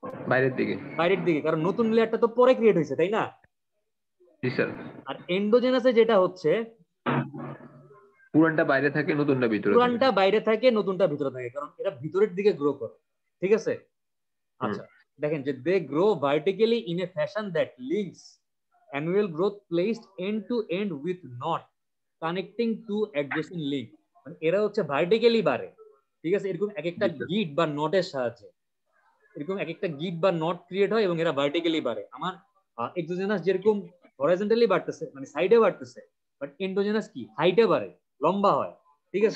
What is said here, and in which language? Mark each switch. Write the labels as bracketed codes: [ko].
[bn] বাইরের দিকে। বাইরের দিকে, কারণ নতুন লেয়ারটা তো পরে ক্রিয়েট হয়েছে, তাই না? জি স্যার। আর এন্ডোজেনাসে যেটা হচ্ছে পুরানটা বাইরে থাকে, নতুনটা ভিতরে থাকে। পুরানটা বাইরে থাকে, নতুনটা ভিতরে থাকে, কারণ এটা ভিতরের দিকে গ্রো করে, ঠিক আছে। আচ্ছা দেখেন যে [en] They grow vertically in a fashion that links annual growth placed end to end with knot connecting to adjacent link। [bn] মানে এরা হচ্ছে ভার্টিক্যালি বাড়ে, ঠিক আছে, এরকম এক একটা গিট বা নটের সাহায্যে, এরকম এক একটা গিট বা নট ক্রিয়েট হয় এবং এরা ভার্টিক্যালি বাড়ে। আমার এক্সোজেনাস যেরকম হরাইজন্টালি বাড়তেছে মানে সাইডে বাড়তেছে, বাট এন্ডোজেনাস কি হাইটে বাড়ে, লম্বা হয়, ঠিক আছে।